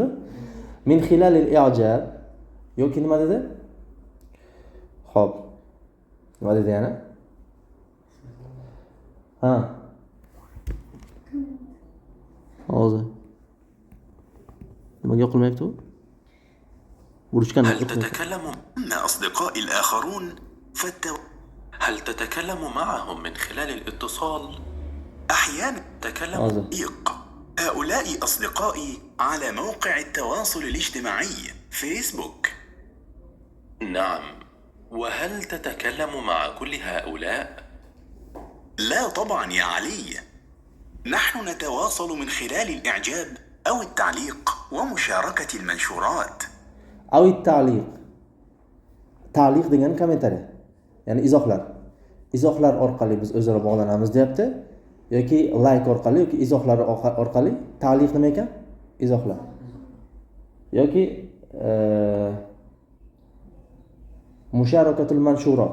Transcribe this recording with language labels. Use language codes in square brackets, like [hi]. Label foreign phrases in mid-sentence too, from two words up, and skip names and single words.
[ar] من خلال الإعجاب [uz] yoki nima dedi? Xo'p. Nima dedi yana? Ha. Hozir. Nimaga yoqilmayapti u? Burchkan [ar] هل تتكلم مع أصدقائي الآخرون؟ هل تتكلم معهم من خلال الاتصال؟ أحيانا تتكلم هذا. صديق. هؤلاء أصدقائي على موقع التواصل الاجتماعي فيسبوك. نعم. وهل تتكلم مع كل هؤلاء؟ لا طبعا يا علي. نحن نتواصل من خلال الإعجاب أو التعليق ومشاركة المنشورات. أو التعليق. تعليق [uz] degan kommentariy. Ya'ni izohlar. Izohlar orqali biz o'zaro bog'lanamiz deyapti. Yoki like orqali yoki izohlar orqali. Ta'liq nima ekan? Izohlar. [ar] Yoki مشاركة المنشورات.